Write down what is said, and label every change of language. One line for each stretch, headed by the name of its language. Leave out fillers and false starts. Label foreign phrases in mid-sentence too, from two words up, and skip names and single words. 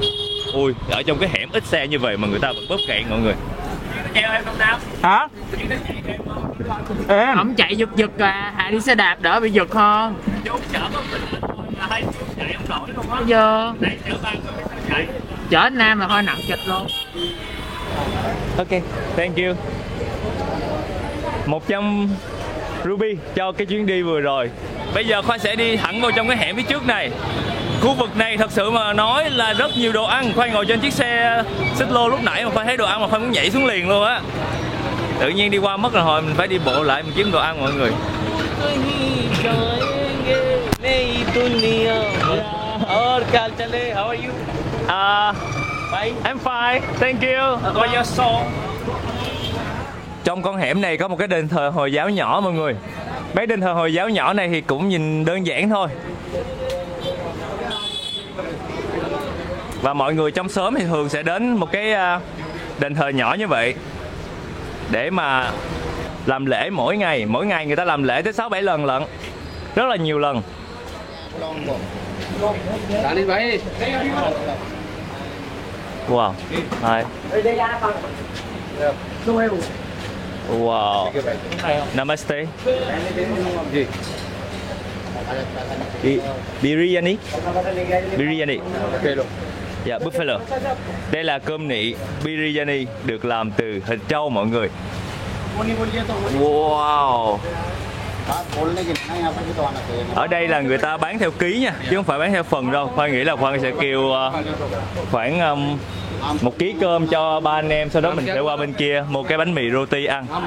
Vietnamese: Ui, ở trong cái hẻm ít xe như vậy mà người ta vẫn bóp cạn mọi người. Theo em không nào? Hả? Ổng chạy giật giật à, Hà đi xe đạp đỡ bị giật hơn. Chú chở có mình là hay chạy không nổi luôn á. Bây giờ Nãy chở 3 người chạy. chở anh Nam là hơi nặng kịch luôn.
English: Ok, thank you.
Vietnamese: 100 Ruby cho cái chuyến đi vừa rồi. Bây giờ Khoa sẽ đi thẳng vào trong cái hẻm phía trước này. Khu vực này thật sự mà nói là rất nhiều đồ ăn. Khoa ngồi trên chiếc xe xích lô lúc nãy mà Khoa thấy đồ ăn mà Khoa muốn nhảy xuống liền luôn á. Tự nhiên đi qua mất rồi, hồi mình phải đi bộ lại mình kiếm đồ ăn mọi người.
English: How are you? I'm fine, thank you. What's your song?
Vietnamese: Trong con hẻm này có một cái đền thờ Hồi giáo nhỏ mọi người. Mấy đền thờ Hồi giáo nhỏ này thì cũng nhìn đơn giản thôi. Và mọi người trong xóm thì thường sẽ đến một cái đền thờ nhỏ như vậy để mà làm lễ mỗi ngày. Mỗi ngày người ta làm lễ tới 6-7 lần lận. Rất là nhiều lần.
English: Wow. Hi. Wow.
Hindi: Namaste. Biryani. Biryani.
Vietnamese: Dạ, buffalo. Đây là cơm nị biryani được làm từ thịt trâu mọi người. Wow. Ở đây là người ta bán theo ký nha, chứ không phải bán theo phần đâu. Khoa nghĩ là Khoa sẽ kêu khoảng 1 ký cơm cho 3 anh em, sau đó mình sẽ qua bên kia mua cái bánh mì roti ăn.